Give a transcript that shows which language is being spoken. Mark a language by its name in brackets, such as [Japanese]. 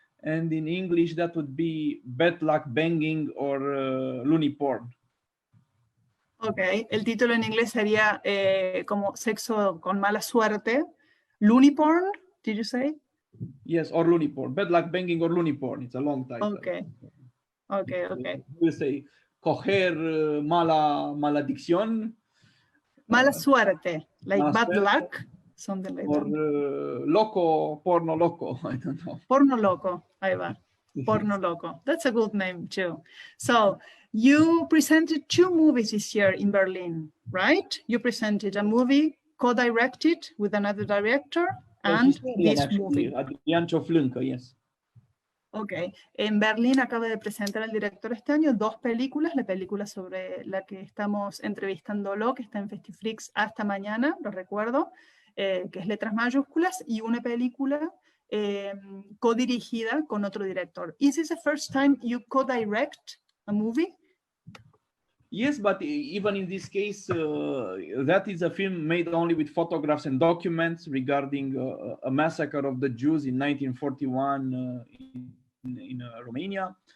[English] And in English, that would be Bad Luck Banging or Loony Porn. [Spanish] Ok, el título en inglés sería como Sexo con mala suerte. [English] Loony Porn, did you say? Yes, or loony porn. Bad Luck Banging or Loony Porn. It's a long title. Okay. We say [Spanish] coger, maladicción. Mala suerte, [English] like [Spanish] mala [English] bad [Spanish] suerte, [English] luck, something like or that. [Spanish] Loco, Porno Loco. [English] I don't know. [Spanish] Porno Loco, ahí va. Porno Loco. [English] That's a good name too. So you presented 2 movies this year in Berlin, right? You presented a movie co-directed with another director, and this movie. Adrian Cioflâncă, yes. [Spanish] Ok, en Berlín acaba de presentar el director este año 2 películas, la película sobre la que estamos entrevistándolo, que está en Festifreak hasta mañana, lo recuerdo, que es Letras Mayúsculas, y una película co-dirigida con otro director. [English] Is this the first time you co-direct a movie? Yes, but even in this case, that is a film made only with photographs and documents regarding a massacre of the Jews in 1941 in Romania.